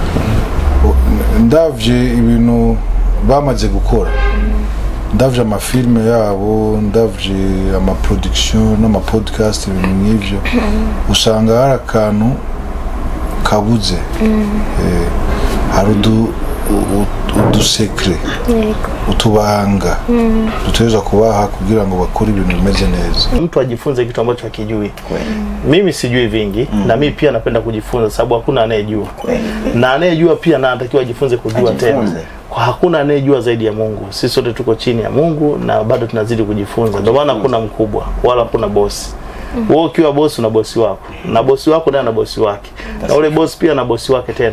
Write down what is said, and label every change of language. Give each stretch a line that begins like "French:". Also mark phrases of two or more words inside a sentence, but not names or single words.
Rundi: Ndavye ibintu bamaze gukora, ndavye amafilme yabo, ndavye amaproduction n'amapodcast, ibintu nk'ivyo usanga hari akantu kabuze. Hari udusekre utubanga tutaweza kubaha kugira ngo bakore ibintu bimeze neza.
Swahili: Mtu ajifunze kitu ambacho hakijui. Mimi sijui vingi na mimi pia napenda kujifunza sababu hakuna anayejua. Na anayejua pia na anatakiwa ajifunze kujua tena. Kwa hakuna anayejua zaidi ya Mungu. Sisi sote tuko chini ya Mungu na bado tunazidi kujifunza. Ndio maana hakuna mkubwa wala hakuna bosi. Wewe ukiwa bosi una bosi wako, na bosi wako naye ana bosi wake, na ule bosi pia na bosi wake tena.